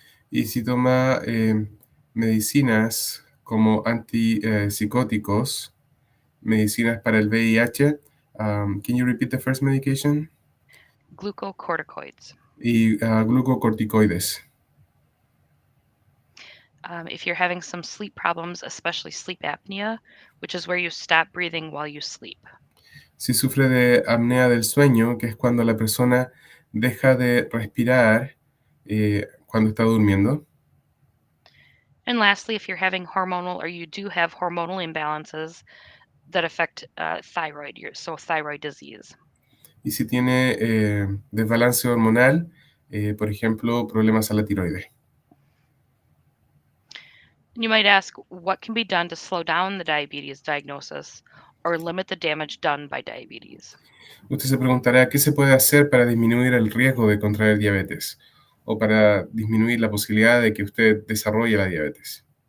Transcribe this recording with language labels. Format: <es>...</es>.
<es>Y si toma medicinas como antipsicóticos, medicinas para el VIH.</es> <en>Can you repeat the first medication? Glucocorticoids.</en> <es>Y glucocorticoides.</es> <en>If you're having some sleep problems, especially sleep apnea, which is where you stop breathing while you sleep.</en> <es>Si sufre de apnea del sueño, que es cuando la persona deja de respirar cuando está durmiendo.</es> <en>And lastly, if you're having hormonal or you do have hormonal imbalances that affect thyroid, so thyroid disease.</en> <es>Y si tiene desbalance hormonal, por ejemplo, problemas a la tiroides.</es> <en>You might ask, what can be done to slow down the diabetes diagnosis or limit the damage done by diabetes?</en> <es>Usted se preguntará qué se puede hacer para disminuir el riesgo de contraer diabetes o para disminuir la posibilidad de que usted desarrolle la diabetes.</es>